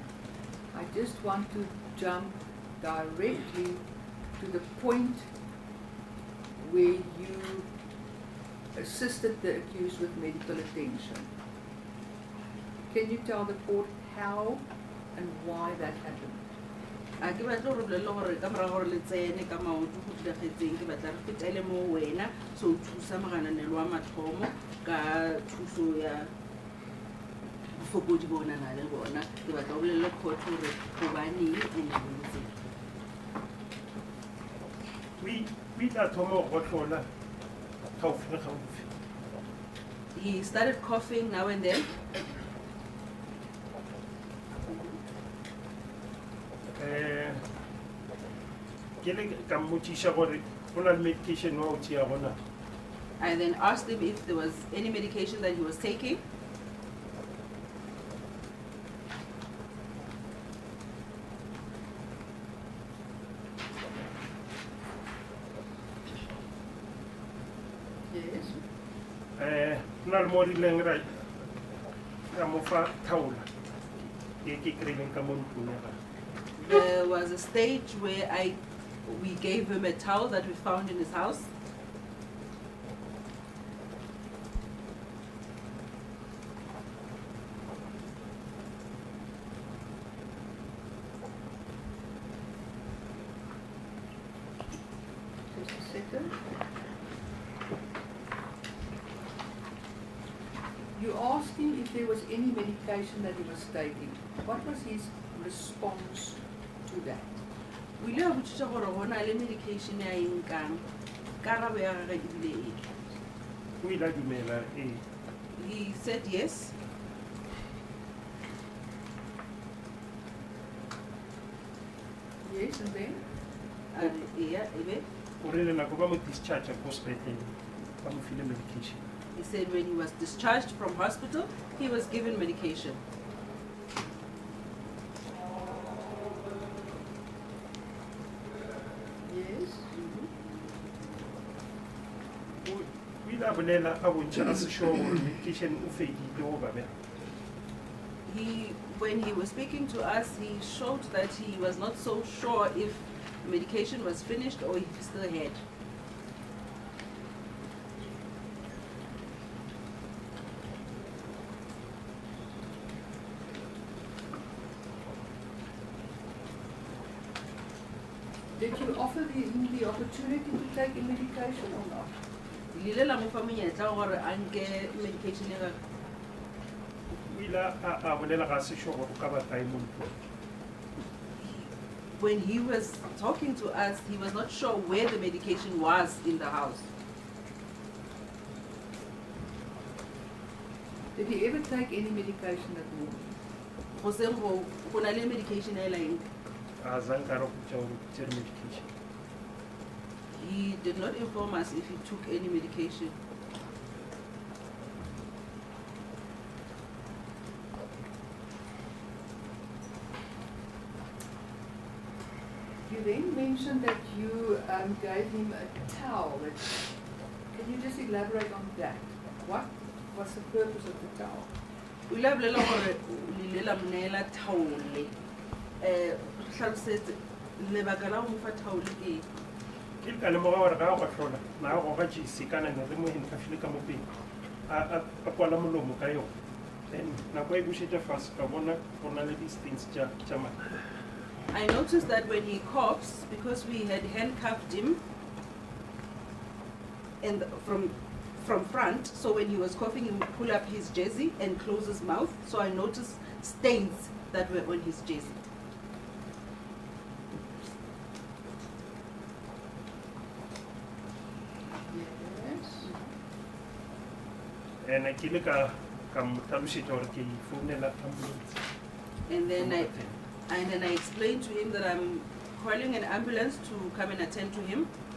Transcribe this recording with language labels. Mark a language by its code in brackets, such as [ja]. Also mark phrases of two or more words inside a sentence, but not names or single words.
[en] I just want to jump directly to the point where you assisted the accused with medical attention. Can you tell the court how and why that happened? [nso] a ke batla gore bolelele gore ka morago gore le tsene ka maoto go diragetseng ke batla re fetele mo wena so o thusa mogananelo wa mathomo ka thuso ya bofokodi bo o nang le bona ke batla o bolelele court gore gobaneng and ntse we tla thoma go gotlhola gaufi le gaufi. [en] he started coughing now and then. [nso] Ke le ka mmotsisa gore go na le medication wa o tšea gona. [en] I then asked him if there was any medication that he was taking. Yes. [nso] Go na le mo rileng ra mo fa thaula ke kry-ileng ka mo ntlong ya gagwe. [en] There was a stage where we gave him a towel that we found in his house. Just a second. You asked him if there was any medication that he was taking. What was his response to that? [nso] We ile a botsisa gore go na le medication ya eng kang karabo ya gagwe e bile eng. O ile a dumela ee. [en] He said yes. Yes, and then? Yeah, [nso] ebe. O rile nako ba mo discharge ko sepetlele ba mo file medication. [en] He said when he was discharged from hospital, he was given medication. Yes. [nso] O ile a bolela a bontšha a se sure gore medication o fedile go ba bjang. [en] When he was speaking to us, he showed that he was not so sure if medication was finished or if he still had. Did you offer him the opportunity to take a medication or not? [nso] Lile la mo fa monyetla gore a nke medication ya gagwe. O ile a bolela ga se sure gore o ka ba kae mo ntlong. [en] When he was talking to us, he was not sure where the medication was in the house. Did he ever take any medication that morning? [nso] Go seng go na le medication ya eng. A zange a re go tšea gore o tšere medication. [en] He did not inform us if he took any medication. You then mentioned that you gave him a towel. Can you just elaborate on that? What was the purpose of the towel? [nso] O ile a bolela gore lile la mo neela thaole. Hlalosetse lebaka la go mo fa thaole ke eng? Ke le ka lemoga gore ga a gotlhola na a goga jese kana ne re mo handcuffile ka mo pele a kwala molomo ka yone. Then nako e bušetša fase ka bona go na le di-stains tša madi. [en] I noticed that when he coughs, because we had handcuffed him and from front, so when he was coughing, he would pull up his jersey and close his mouth. So I noticed stains that were on his jersey. Yes. [nso] And ke ile ka mo tlhalošetša gore ke founela ambulance. [en] And then I explained to him that I'm calling an ambulance to come and attend to him.